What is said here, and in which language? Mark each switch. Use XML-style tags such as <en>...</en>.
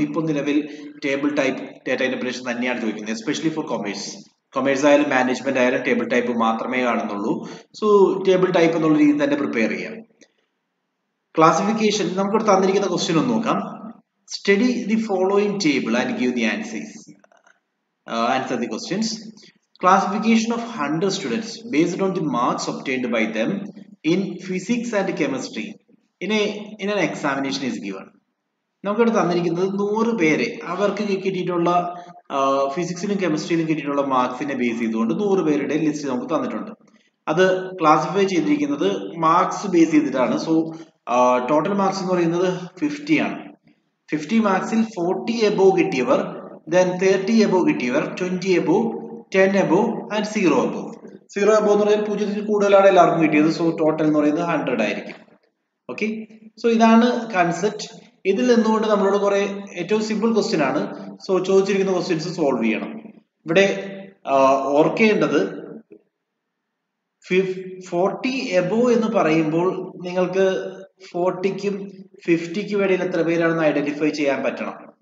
<ml>ഇപ്പോൾ നിലവിൽ table type data interpretation തന്നെയാണ് ചോദിക്കുന്നത്, എസ്പെഷ്യലി ഫോർ കൊമേഴ്സ് ആയാലും മാനേജ്മെന്റ് ആയാലും ടേബിൾ ടൈപ്പ് മാത്രമേ കാണുന്നുള്ളൂ. സോ ടേബിൾ ടൈപ്പ് എന്നുള്ള രീതിയിൽ തന്നെ പ്രിപ്പയർ ചെയ്യാം. ക്ലാസിഫിക്കേഷൻ നമുക്കിവിടെ തന്നിരിക്കുന്ന ക്വസ്റ്റ്യൻ ഒന്ന് നോക്കാം.</ml> <en>Study the following table and give the answers. Answer the questions. Classification of 100 students based on the marks obtained by them in physics and chemistry in an examination is given.</en> <ml>നമുക്കിവിടെ തന്നിരിക്കുന്നത് 100 പേരെ അവർക്ക് കിട്ടിയിട്ടുള്ള ഫിസിക്സിലും കെമിസ്ട്രിയിലും കിട്ടിയിട്ടുള്ള മാർക്സിനെ base ചെയ്തുകൊണ്ട് 100 പേരുടെ list നമുക്ക് തന്നിട്ടുണ്ട്. അത് ക്ലാസിഫൈ ചെയ്തിരിക്കുന്നത് മാർക്സ് ബേസ് ചെയ്തിട്ടാണ്. സോ ടോട്ടൽ മാർക്സ് എന്ന് പറയുന്നത് 50 ആണ്. 50 മാർക്സിൽ 40 above കിട്ടിയവർ,</ml> <en>then 30 above</en> <ml>കിട്ടിയവർ,</ml> <en>20 above, 10 above and 0 above.</en> <ml>0 above എന്ന് പറയുന്നത് 0-ൽ കൂടുതലാണ് എല്ലാവർക്കും കിട്ടിയത്. സോ ടോട്ടൽ എന്ന് പറയുന്നത് 100 ആയിരിക്കും. ഓക്കെ, സോ ഇതാണ് കൺസെപ്റ്റ്. ഇതിൽ നിന്നുകൊണ്ട് നമ്മളോട് കുറെ ഏറ്റവും സിമ്പിൾ ക്വസ്റ്റ്യൻ ആണ്. സോ ചോദിച്ചിരിക്കുന്ന ക്വസ്റ്റ്യൻസ് സോൾവ് ചെയ്യണം. ഇവിടെ ഓർക്കേണ്ടത് 40 above എന്ന് പറയുമ്പോൾ നിങ്ങൾക്ക് 40ക്കും 50ക്കും ഇടയിൽ എത്ര പേരാണെന്ന് ഐഡന്റിഫൈ ചെയ്യാൻ പറ്റണം.</ml>